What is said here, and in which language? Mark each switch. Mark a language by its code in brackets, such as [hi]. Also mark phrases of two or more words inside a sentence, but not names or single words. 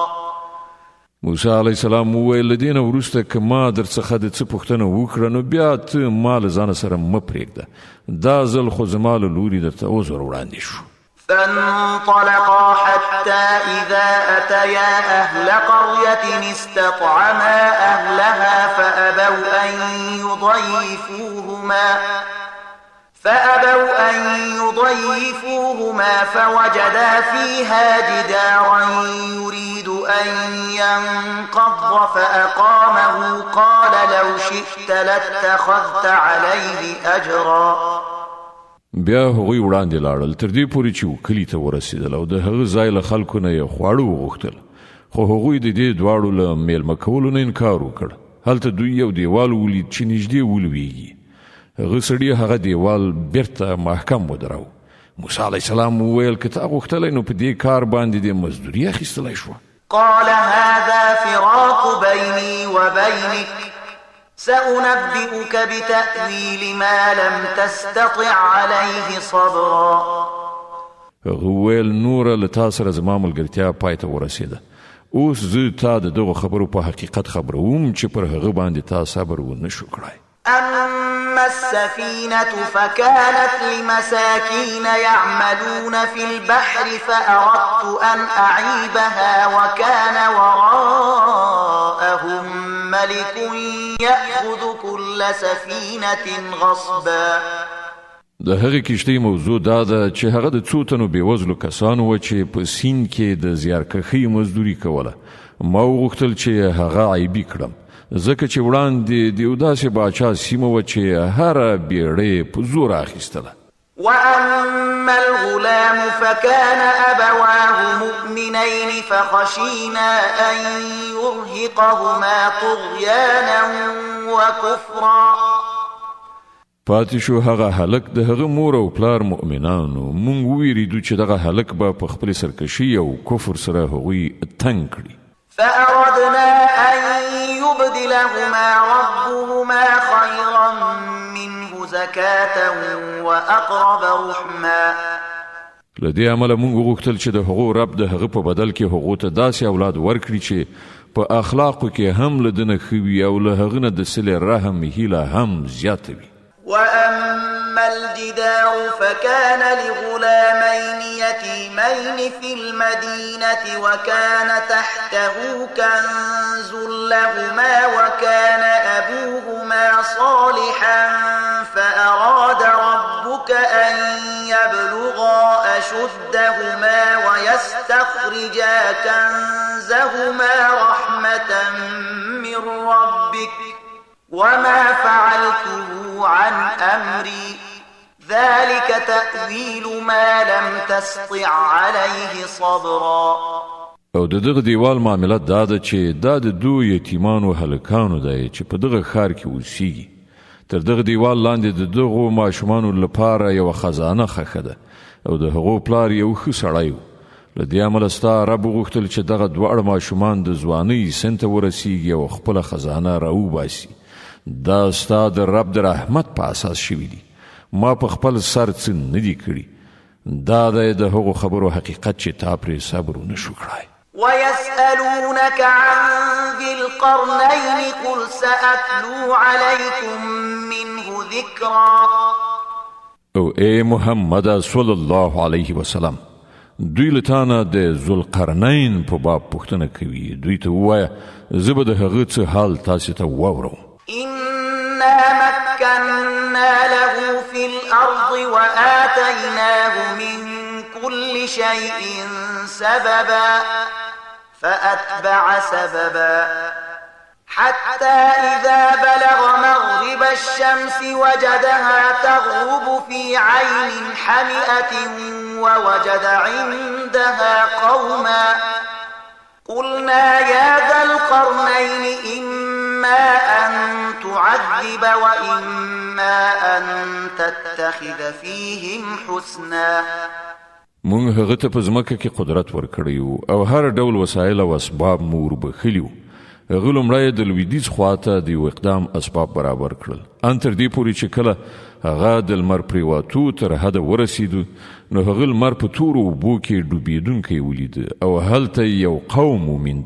[ps] موسی [ar] علیه السلام [ps] وویل له دې نه وروسته که ما در څخه د څه پوښتنه وکړه نو بیا ته ما له ځانه سره مه پرېږده، دا ځل خو زما له لوري درته عذر وړاندې شو. [ar] فانطلقا حتى إذا أتيا أهل قرية استطعما أهلها فأبوا أن يضيفوهما فوجدا فيها جدارا يريد أن ينقض فأقامه قال لو شئت لاتخذت عليه أجرا. [ps] بیا هغوی وړاندې لاړل تر دې پورې چې کلي ته ورسېدل او د هغه ځای له خلکو نه یې خواړه وغوښتل، خو هغوی د دې دواړو له میلمه کولو نه انکار وکړ. هلته دوی یو دیوال ولید چې نږدې ولویږي. هغه سړي هغه دیوال بیرته محکم ودراو. موسی [ar] علیه السلام [ps] وویل که تا غوښتلی نو په دې کار باندې دې مزدوري اخیستلی شوه. [ar] قال هذا فراق بيني وبينك سأنبئك بتأويل ما لم تستطع عليه صبرا. [ps] هغه وویل نوره له تا سره زما ملګرتیا پای ته ورسېده، اوس زه تا د دغو خبرو په حقیقت خبروم چې پر هغه باندې تا صبر ونه شو کړی. [ar] أما السفينة فكانت لمساكين يعملون في البحر فأردت أن أعيبها وكان وراءهم ملك يأخذ كل سفينة غصبا. [ps] د هغې کښتۍ موضوع دا ده چې هغه د څو تنو بېوزلو کسانو وه چې په سیند کې د زیارکښۍ مزدوري کوله. ما وغوښتل چې هغه عیبي کړم ځکه چې وړاندې د یو داسې باچا سیمه وه چې هره بیړۍ په زور اخیستله. [ar] وأما الغلام فكان أبواه مؤمنين فخشينا أن يرهقهما طغيانا وكفرا. [ps] پاتې شو هغه هلک د هغه مور او پلار مؤمنانو، مونږ وویریدو چې دغه هلک به په خپلې سرکشي او کفر سره هغوی تنګ کړي. [ar] فأردنا أن يبدلهما ربهما خيرا منه زكاة وأقرب رحما. [ps] له دې امله مونږ وغوښتل چې د هغو رب د هغه په بدل کې هغو ته داسې اولاد ورکړي چې په اخلاقو کې هم له ده نه ښه وي او له هغه نه د صلې رحم هیله هم زیاته وي. [ar] وأما الجدار فكان لغلامين يتيمين في المدينة وكان تحته كنز لهما وكان أبوهما صالحا فأراد ربك أن يبلغا أشدهما ويستخرجا كنزهما رحمة من ربك وما فعلته عن أمري ذلك تأويل ما لم تستطع عليه صبرا. [ps] او د دغه دیوال معاملات دا ده چې دا د دو یتیمانو هلکانو دی چې په دغه ښار کې اوسیږي. تر دغه دیوال لاندې د دغو ماشومانو لپاره یوه خزانه ښخه ده او د هغو پلار یو ښه سړی و. له دې امله ستا رب وغوښتل چې دغه دواړه ماشومان د ځوانۍ سن ته ورسیږي او خپله خزانه راوباسي. دا ستا د رب د رحمت په اساس شوي دي، ما په خپل سر څه نه دي کړي. دا دی د هغو خبرو حقیقت چې تا پرې صبر ونه شو کړی. [ar] ويسألونك عن ذي القرنين قل سأتلو عليكم منه ذكرا. [ps] او اے محمد [ar] صلی الله علیه وسلم [ps] دوی لتانه د ذوالقرنین په باب پوښتنه کوي. دوی ته ووایه زه به د هغه څه حال تاسو ته واورم. [ar] إنا مكنا له في الأرض وآتيناه من كل شيء سببا فأتبع سببا حتى إذا بلغ مغرب الشمس وجدها تغرب في عين حمئة ووجد عندها قوما قلنا يا ذا القرنين إما أن تعذب وإما أن تتخذ فيهم حسنا. [ps] مونږ هغه ته په ځمکه کې قدرت ورکړی او هر ډول وسایل او اسباب مور بخلیو. هغه لومړی د لویدیځ خواته د یو اقدام اسباب برابر کړل ان تر دې پورې چې کله هغه د لمر پریواتو تر حده ورسېدو نو هغه لمر په تورو اوبو کې ډوبېدونکی ولید او هلته یو قوم وموند.